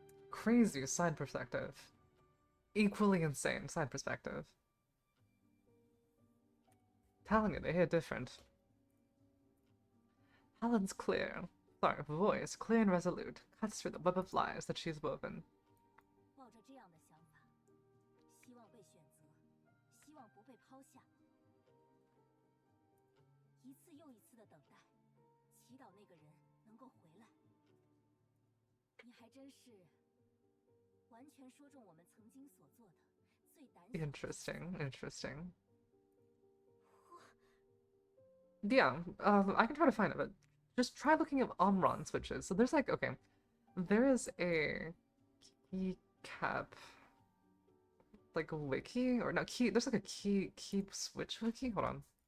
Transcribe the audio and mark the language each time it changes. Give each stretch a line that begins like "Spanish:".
English: Crazy side perspective. Equally insane side perspective. Telling you, they hit different. Helen's clear. Sorry, voice clear and resolute. Cuts through the web of lies that she's woven.
Chinese: 抱着这样的想法，希望被选择，希望不被抛下。一次又一次的等待，祈祷那个人能够回来。你还真是完全说中我们曾经所做的最胆小。
English: Interesting. Yeah, I can try to find it, but just try looking at Omron switches. So there's like, okay, there is a keycap, like a wiki, or not key, there's like a key switch wiki, hold on.